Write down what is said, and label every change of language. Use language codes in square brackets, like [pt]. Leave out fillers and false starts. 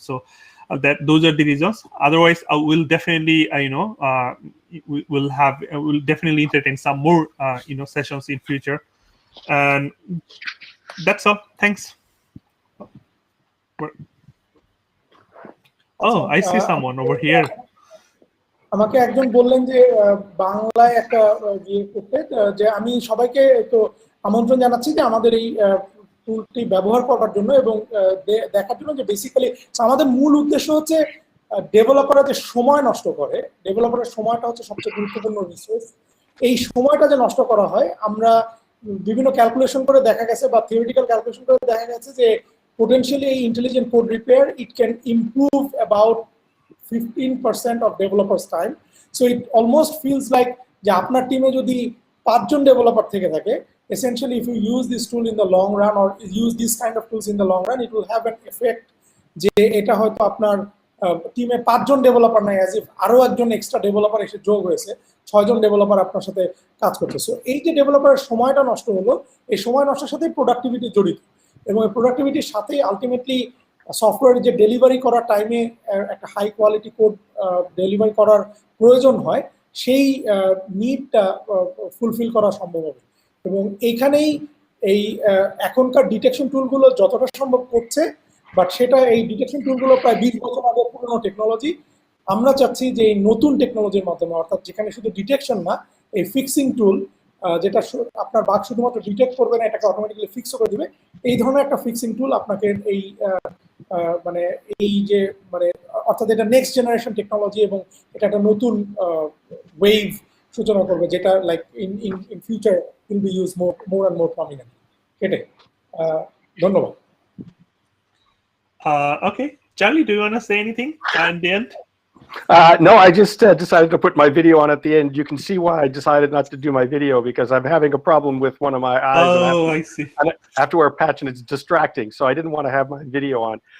[en] So those are the reasons. Otherwise, we'll definitely we'll definitely entertain some more sessions in future. And that's all. Thanks. Oh, I see someone over here. [bn] আমাকে একজন বললেন যে বাংলায় একটা ইয়ে করতে, যে আমি সবাইকে তো আমন্ত্রণ জানাচ্ছি যে আমাদের এই টুলটি ব্যবহার করার জন্য এবং দেখার জন্য যে বেসিক্যালি আমাদের মূল উদ্দেশ্য হচ্ছে ডেভেলপাররা যে সময় নষ্ট করে, ডেভেলপারের সময়টা হচ্ছে সবচেয়ে গুরুত্বপূর্ণ রিসোর্স। এই সময়টা যে নষ্ট করা হয়, আমরা বিভিন্ন ক্যালকুলেশন করে দেখা গেছে বা থিওরিটিক্যাল ক্যালকুলেশন করে দেখা গেছে যে [en] potentially intelligent code repair, it can improve about 15% of developers' time. So it almost feels like [bn] যে আপনার টিমে যদি 5 জন ডেভেলপার থেকে থাকে, [en] essentially if you use this tool in the long run or use this kind of tools in the long run, it will have an effect [bn] যে এটা হয়তো আপনার টিমে 5 জন ডেভেলপার নাই, [en] as if [bn] আরো একজন এক্সট্রা ডেভেলপার এসে যোগ হয়েছে, 6 জন ডেভেলপার আপনার সাথে কাজ করছে। সো এই যে ডেভেলপারের সময়টা নষ্ট হলো, এই সময় নষ্টের সাথে প্রোডাক্টিভিটি জড়িত, এবং এই প্রোডাক্টিভিটির সাথেই আলটিমেটলি সফটওয়্যার যে ডেলিভারি করার টাইমে একটা হাই কোয়ালিটি কোড ডেলিভারি করার প্রয়োজন হয়, সেই নিডটা ফুলফিল করা সম্ভব হবে। এবং এইখানেই এই এখনকার ডিটেকশন টুলগুলো যতটা সম্ভব করছে, বাট সেটা এই ডিটেকশন টুলগুলো প্রায় 20 বছর আগে পুরনো টেকনোলজি। আমরা চাচ্ছি যে এই নতুন টেকনোলজির মাধ্যমে, অর্থাৎ যেখানে শুধু ডিটেকশন না, এই ফিক্সিং টুল, যেটা আপনার বাগ শুধুমাত্র ডিটেক্ট করবে না, এটাকে অটোমেটিক্যালি ফিক্সও করে দিবে, এই ধরনের একটা ফিক্সিং টুল আপনাকে এই মানে এই যে মানে অর্থাৎ এটা নেক্সট জেনারেশন টেকনোলজি, এবং এটা একটা নতুন ওয়েভ সূচনা করবে, যেটা [en] Like in future will be use more and more prominent. [bn] এটাই। ধন্যবাদ। [en] Okay, Charlie, do you want to say anything at the end? No, I just decided to put my video on at the end. You can see why I decided not to do my video, because I'm having a problem with one of my eyes. Oh, I see. I have to wear a patch and it's distracting, so I didn't want to have my video on.